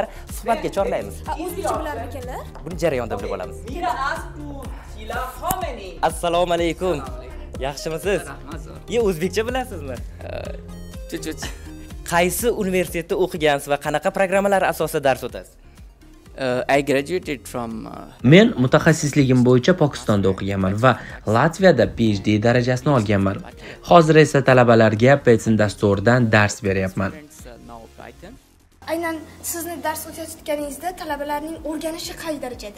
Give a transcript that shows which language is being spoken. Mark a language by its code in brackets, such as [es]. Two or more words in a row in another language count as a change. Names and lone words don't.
[uz] Suhbatga chorlaymiz. O'zbekcha bilar ekanlar? Buni jarayonda bilib olamiz. Assalomu alaykum. Yaxshimisiz? Rahmat. O'zbekcha bilasizmi? Chut. Qaysi universitetda o'qigansiz va qanaqa programmalar asosida dars o'tasiz? [en] I graduated from [uz] Men mutaxassisligim bo'yicha Pokistonda o'qiganman va Latviyada PhD darajasini olganman. Hozir esa talabalarga Python dasturidan dars beryapman. [en] now Python. [uz] Aynan sizni dars o'tayotganingizda talabalarning o'rganishi qay darajada?